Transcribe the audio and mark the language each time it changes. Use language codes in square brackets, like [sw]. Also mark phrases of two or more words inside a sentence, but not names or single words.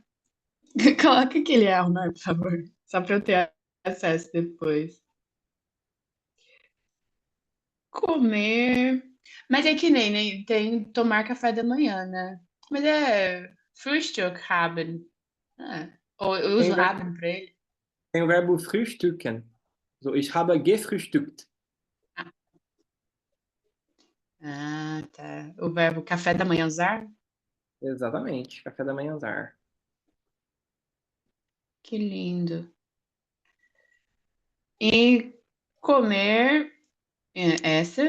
[pt] Coloca aquele arrumar, por favor. Só pra eu ter acesso depois. Comer. Mas é que nem, né? Tem tomar café da manhã, né? Mas é [de] Frühstück haben. [pt] Ah, ou eu Tem uso o verbo, haben pra ele. tem o verbo frühstücken. [de] So, ich habe gefrühstückt. [pt] Ah, tá. O verbo café da manhã usar? Exatamente. Café da manhãzar. Que lindo. E comer, essa.